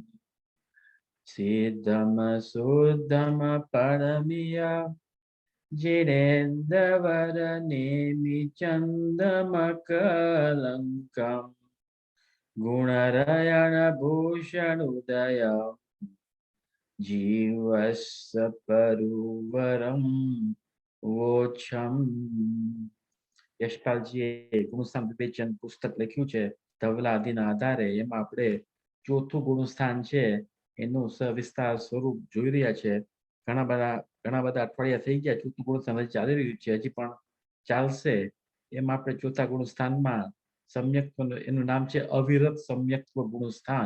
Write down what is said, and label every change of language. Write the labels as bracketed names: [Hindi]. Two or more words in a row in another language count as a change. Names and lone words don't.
[Prakrit languages] सिद्धम शुद्धम परमिया जिनेन्द्रवरनेमि चन्दमकलङ्कम् गुणरयणभूषणोदय जीवस्य परुवरं वोच्छम्। [Gujarati] યશપાલજીએ ગુણસ્થાન વિવેચન પુસ્તક લખ્યું છે ધવલા આદિના આધારે. એમાં આપણે ચોથું ગુણસ્થાન છે એનું સવિસ્તાર સ્વરૂપ જોઈ રહ્યા છે. ઘણા બધા અઠવાડિયા થઈ ગયા. ચોથું ગુણસ્થાન હજી ચાલી રહ્યું છે, હજી પણ ચાલશે. એમાં આપણે ચોથા ગુણસ્થાનમાં સમ્યક્ત્વ, એનું નામ છે અવિરત સમ્યક્ત્વ ગુણસ્થાન.